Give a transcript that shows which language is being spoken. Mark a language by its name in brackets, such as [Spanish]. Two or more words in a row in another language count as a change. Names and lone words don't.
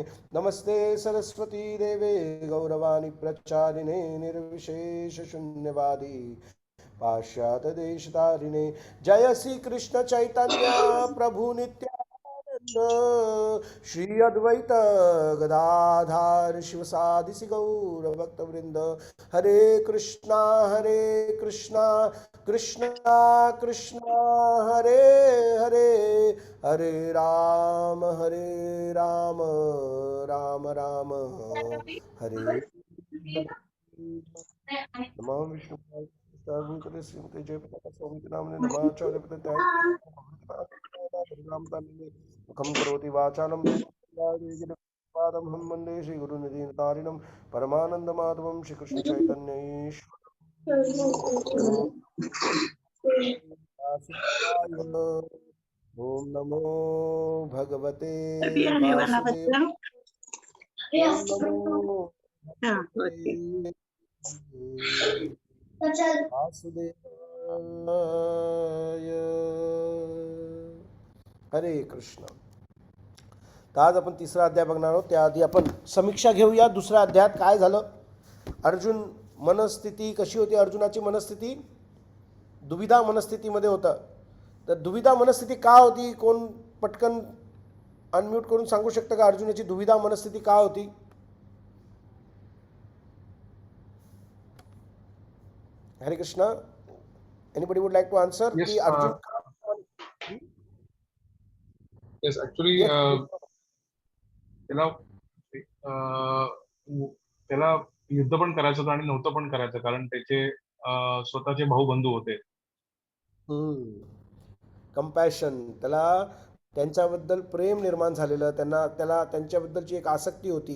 [Sanskrit] नमस्ते सरस्वती देवे गौरवाणी प्रचारिणे निर्विशेषशून्यवादी पाश्चात्यदेशतारिणे. जय श्री कृष्ण चैतन्य प्रभु नित्यानंद श्री अद्वैत गदाधार शिवसादि गौर भक्तवृंद. हरे कृष्णा कृष्णा कृष्णा हरे हरे. हरे राम राम राम हरे. नमः विष्णु भूतले श्रीमते जयपताका स्वामी नामने नमाचार्य पतत्याय मुखं करोति वाचालं पादं हम वन्दे श्रीगुरुनिधितारिणं परमानन्दमाधवं श्रीकृष्णचैतन्यैश्वरं. ओम नमो भगवते वासुदेव. ओम नमो भगवते वासुदेवाय. हरे कृष्ण. [Marathi] तर आज आपण तिसरा अध्याय बघणार आहोत. त्याआधी आपण समीक्षा घेऊया. दुसऱ्या अध्यायात काय झालं, अर्जुन मनस्थिती कशी होती. अर्जुनाची मनस्थिती दुविधा मनस्थितीमध्ये होता. तर दुविधा मनस्थिती का होती, कोण पटकन अनम्यूट करून सांगू शकतं का अर्जुनाची दुविधा मनस्थिती का होती. हरे कृष्णा. [English] Anybody would like to answer Yes, [Marathi] की अर्जुन [English] yes, actually, Yes. [Marathi] त्याला त्याला युद्ध पण करायचं होतं आणि नव्हतं पण करायचं, कारण त्याचे स्वतःचे भाऊ बंधू होते. कंपॅशन, त्याला त्यांच्याबद्दल प्रेम निर्माण झालेलं, त्याला त्यांच्याबद्दलची एक आसक्ती होती.